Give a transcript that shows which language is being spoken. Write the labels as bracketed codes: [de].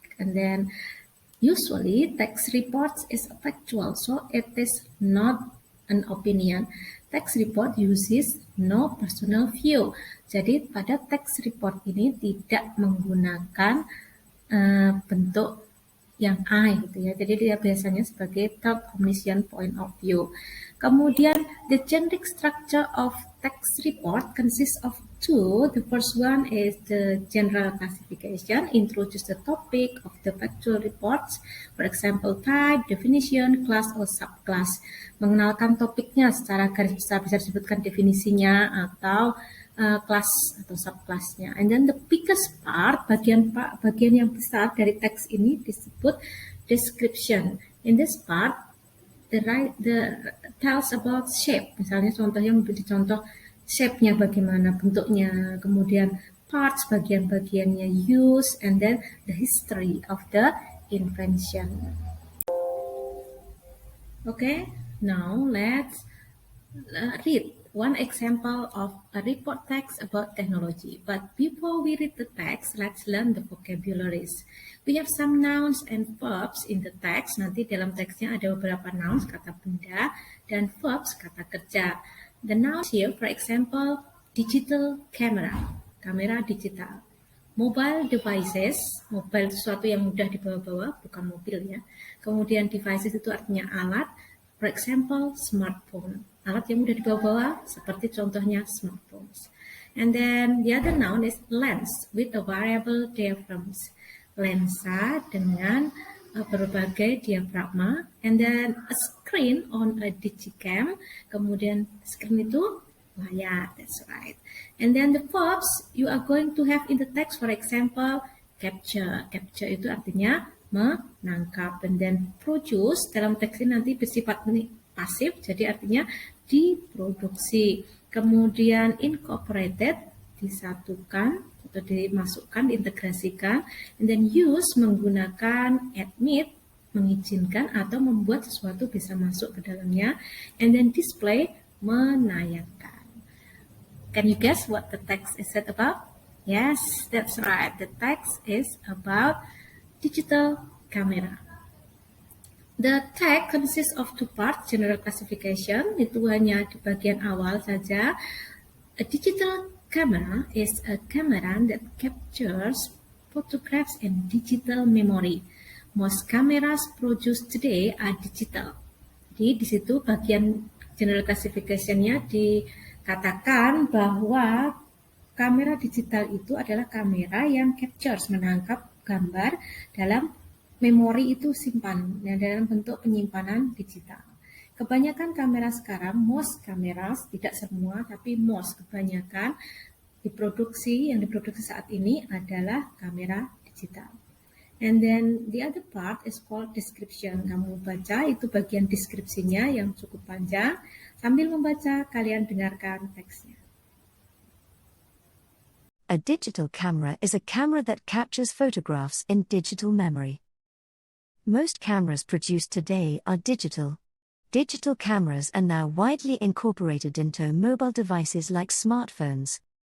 [en] And then usually text reports is factual, so it is not an opinion. Text report uses no personal view. [id] Jadi pada text report ini tidak menggunakan bentuk yang I gitu ya. Jadi dia biasanya sebagai third omniscient point of view. [en] Kemudian the generic structure of text report consists of two. The first one is the general classification, introduce the topic of the factual reports, for example type, definition, class, or subclass. [id] Mengenalkan topiknya secara garis besar, bisa disebutkan definisinya atau kelas atau subclassnya. [en] And then the biggest part, [id] bagian yang besar dari teks ini disebut description. [en] In this part, the tells about shape. [id] Misalnya contoh yang memberi contoh shape-nya bagaimana, bentuknya, kemudian parts, bagian-bagiannya, use, [en] and then the history of the invention. Okay, now let's read one example of a report text about technology. But before we read the text, let's learn the vocabularies. We have some nouns and verbs in the text. [id] Nanti dalam teksnya ada beberapa nouns, kata benda, dan verbs, kata kerja. [en] The nouns here, for example, digital camera, [id] kamera digital. Mobile devices, mobile sesuatu yang mudah dibawa-bawa, bukan mobil ya. Kemudian devices itu artinya alat, [en] for example, smartphone. [id] Alat yang mudah dibawa-bawa seperti contohnya smartphones. [en] And then the other noun is lens with a variable diaphragms. [id] Lensa dengan berbagai diafragma. [en] And then a screen on a digicam. [id] Kemudian screen itu layar, [en] that's right. And then the verbs you are going to have in the text, for example, capture. [id] Capture itu artinya menangkap. [en] And then produce [id] dalam teks ini nanti bersifat pasif, jadi artinya diproduksi. Kemudian incorporated, disatukan atau dimasukkan, diintegrasikan. [en] And then use, [id] menggunakan, admit, mengizinkan atau membuat sesuatu bisa masuk ke dalamnya. [en] And then display, menayangkan. Can you guess what the text is said about? Yes, that's right. The text is about digital camera. The text consists of two parts, general classification, [id] itu hanya di bagian awal saja. [en] A digital camera is a camera that captures photographs in digital memory. Most cameras produced today are digital. [id] Jadi di situ bagian general classification-nya dikatakan bahwa kamera digital itu adalah kamera yang captures, menangkap gambar dalam memori itu simpan, dalam bentuk penyimpanan digital. Kebanyakan kamera sekarang, [en] most cameras, [id] tidak semua, tapi most, kebanyakan yang diproduksi saat ini adalah kamera digital. [en] And then the other part is called description. [id] Kamu baca, itu bagian deskripsinya yang cukup panjang. Sambil membaca, kalian dengarkan teksnya. [en] A digital camera is a camera that captures photographs in digital memory. Most cameras produced today are digital. Digital cameras are now widely incorporated into mobile devices like smartphones.